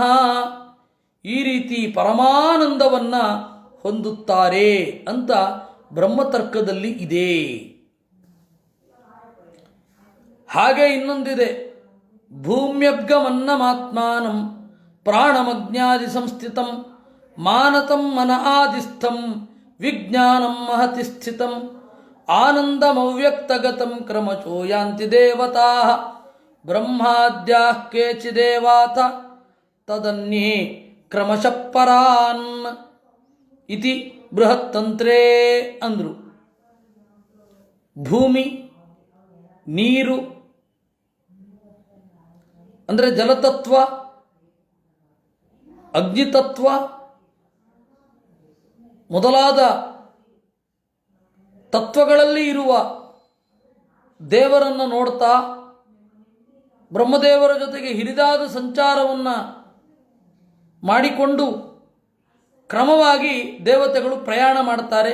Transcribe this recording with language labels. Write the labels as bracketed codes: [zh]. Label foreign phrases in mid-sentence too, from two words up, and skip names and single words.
[kn] ಈ ರೀತಿ ಪರಮಾನಂದವನ್ನು ಹೊಂದುತ್ತಾರೆ ಅಂತ ಬ್ರಹ್ಮತರ್ಕದಲ್ಲಿ ಇದೆ. ಹಾಗೆ ಇನ್ನೊಂದಿದೆ, [sa] ಭೂಮ್ಯಬ್ಗಮನ್ನಮಾತ್ಮಾನಂ ಪ್ರಾಣಮಜ್ಞಾದಿ ಸಂಸ್ಥಿತಂ ಮಾನತಂ ಮನ ಆದಿಸ್ಥಂ ವಿಜ್ಞಾನಂ ಮಹತಿ ಸ್ಥಿತಂ ಆನಂದಮವ್ಯಕ್ತಗತಂ ಕ್ರಮಚೋ ಯಾಂತಿ ದೇವತಾ ಬ್ರಹ್ಮಾದ್ಯಾಃ ಕೇಚಿದೇವಾತ ತದನ್ಯೇ ಕ್ರಮಶಃ ಪರಾನ್ ಇತಿ ಬೃಹತ್ತಂತ್ರೇ ಅಂದರು. [kn] ಭೂಮಿ, ನೀರು ಅಂದರೆ ಜಲತತ್ವ, ಅಗ್ನಿತತ್ವ ಮೊದಲಾದ ತತ್ವಗಳಲ್ಲಿ ಇರುವ ದೇವರನ್ನು ನೋಡ್ತಾ ಬ್ರಹ್ಮದೇವರ ಜೊತೆಗೆ ಹಿರಿದಾದ ಸಂಚಾರವನ್ನು ಮಾಡಿಕೊಂಡು ಕ್ರಮವಾಗಿ ದೇವತೆಗಳು ಪ್ರಯಾಣ ಮಾಡ್ತಾರೆ.